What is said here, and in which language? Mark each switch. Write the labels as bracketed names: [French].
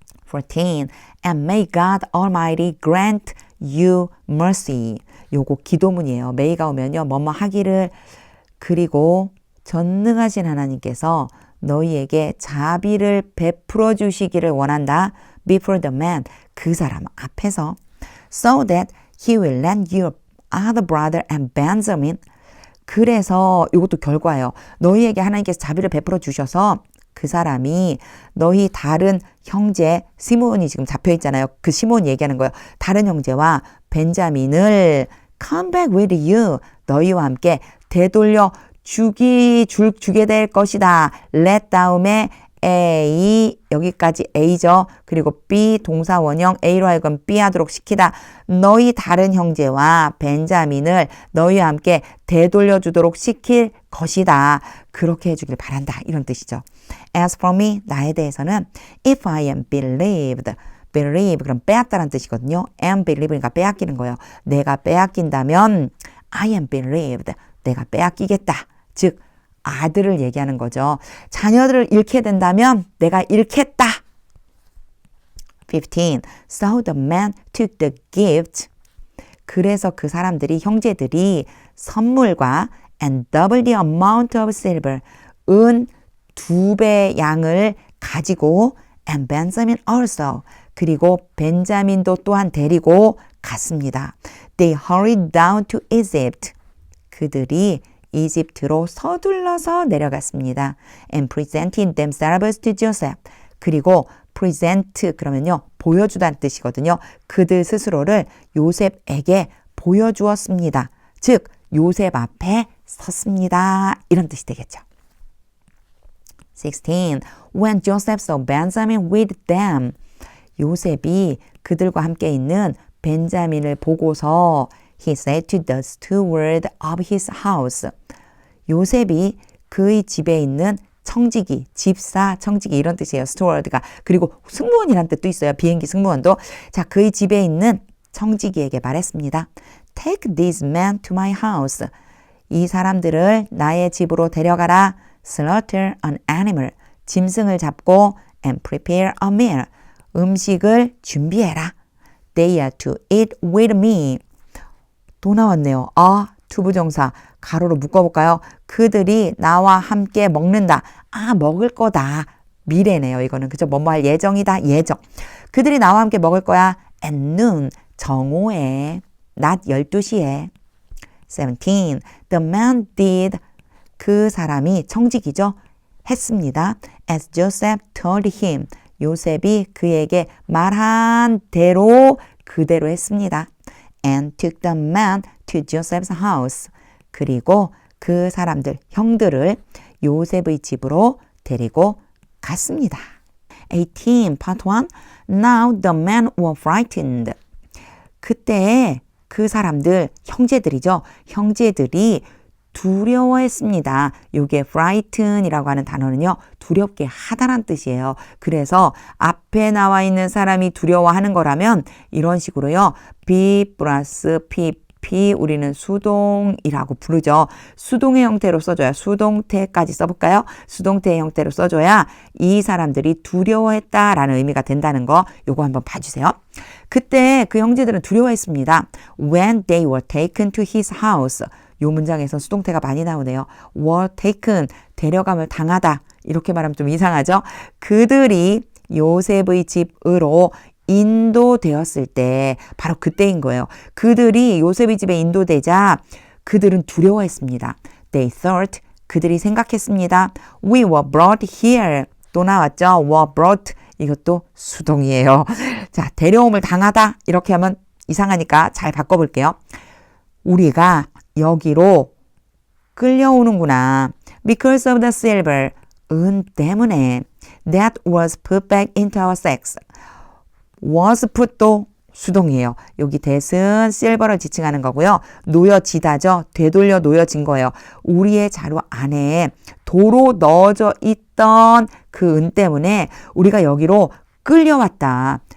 [English] 14. And may God Almighty grant you mercy. [Korean] 요거 기도문이에요. may가 오면요. 뭐뭐 하기를. 그리고 전능하신 하나님께서 너희에게 자비를 베풀어 주시기를 원한다. [English] Before the man. [Korean] 그 사람 앞에서. [English] So that he will lend your other brother and Benjamin. [Korean] 그래서 이것도 결과예요. 너희에게 하나님께서 자비를 베풀어 주셔서 그 사람이 너희 다른 형제, 시몬이 지금 잡혀 있잖아요. 그 시몬 얘기하는 거예요. 다른 형제와 벤자민을 [English] come back with you. [Korean] 너희와 함께 되돌려 주게 될 것이다. let 다음에 A, 여기까지 A죠. 그리고 B 동사 원형 A로 하여금 B 하도록 시키다. 너희 다른 형제와 벤자민을 너희와 함께 되돌려 주도록 시킬 것이다. 그렇게 해주길 바란다. 이런 뜻이죠. [English] As for me, [Korean] 나에 대해서는 [English] if I am believed. [Korean] believe 그럼 빼앗다라는 뜻이거든요. am believe니까 빼앗기는 거예요. 내가 빼앗긴다면 [English] I am believed. [Korean] 내가 빼앗기겠다. 즉 아들을 얘기하는 거죠. 자녀들을 잃게 된다면 내가 잃겠다. [English] 15. So the man took the gift. [Korean] 그래서 그 사람들이 형제들이 선물과 [English] and double the amount of silver. [Korean] 은 2배 양을 가지고 [English] and Benjamin also. [Korean] 그리고 벤자민도 또한 데리고 갔습니다. [English] They hurried down to Egypt. [Korean] 그들이 이집트로 서둘러서 내려갔습니다. [English] And presented themselves to Joseph. [Korean] 그리고 present 그러면요 보여주다는 뜻이거든요. 그들 스스로를 요셉에게 보여주었습니다. 즉 요셉 앞에 섰습니다. 이런 뜻이 되겠죠. 16. [English] When Joseph saw Benjamin with them. [Korean] 요셉이 그들과 함께 있는 벤자민을 보고서 [English] he said to the steward of his house. [Korean] 요셉이 그의 집에 있는 청지기, 집사, 청지기 이런 뜻이에요. steward가. 그리고 승무원이란 뜻도 있어요. 비행기 승무원도. 자, 그의 집에 있는 청지기에게 말했습니다. [English] Take these men to my house. [Korean] 이 사람들을 나의 집으로 데려가라. [English] Slaughter an animal. [Korean] 짐승을 잡고 [English] and prepare a meal. [Korean] 음식을 준비해라. [English] They are to eat with me. [Korean] 또 나왔네요. 투부정사 가로로 묶어볼까요? 그들이 나와 함께 먹는다. 먹을 거다. 미래네요. 이거는 그죠? 뭐뭐 할 예정이다. 예정. 그들이 나와 함께 먹을 거야. At noon. 정오에. 낮 12시에. 17. The man did. 그 사람이 청지기죠. 했습니다. [English] As Joseph told him. [Korean] 요셉이 그에게 말한 대로 그대로 했습니다. [English] And took the man to Joseph's house. [Korean] 그리고 그 사람들, 형들을 요셉의 집으로 데리고 갔습니다. [English] 18, part 1. Now the men were frightened. [Korean] 그때 그 사람들, 형제들이죠. 형제들이 두려워했습니다. 요게 frighten이라고 하는 단어는요. 두렵게 하다란 뜻이에요. 그래서 앞에 나와 있는 사람이 두려워하는 거라면 이런 식으로요. be 플러스 pp 우리는 수동이라고 부르죠. 수동의 형태로 써줘야 수동태까지 써볼까요? 수동태의 형태로 써줘야 이 사람들이 두려워했다라는 의미가 된다는 거 요거 한번 봐주세요. 그때 그 형제들은 두려워했습니다. [English] When they were taken to his house. [Korean] 요 문장에서 수동태가 많이 나오네요. [English] were taken, [Korean] 데려감을 당하다. 이렇게 말하면 좀 이상하죠? 그들이 요셉의 집으로 인도되었을 때 바로 그때인 거예요. 그들이 요셉의 집에 인도되자 그들은 두려워했습니다. [English] They thought, [Korean] 그들이 생각했습니다. [English] We were brought here. [Korean] 또 나왔죠? [English] were brought. [Korean] 이것도 수동이에요. 자, 데려옴을 당하다. 이렇게 하면 이상하니까 잘 바꿔볼게요. 우리가 여기로 끌려오는구나. [English] Because of the silver. [Korean] 은 때문에. [English] That was put back into our sacks. [Korean] was put도 수동이에요. 여기 that은 silver를 지칭하는 거고요. 놓여지다죠. 되돌려 놓여진 거예요. 우리의 자루 안에 도로 넣어져 있던 그 은 때문에 우리가 여기로 끌려왔다.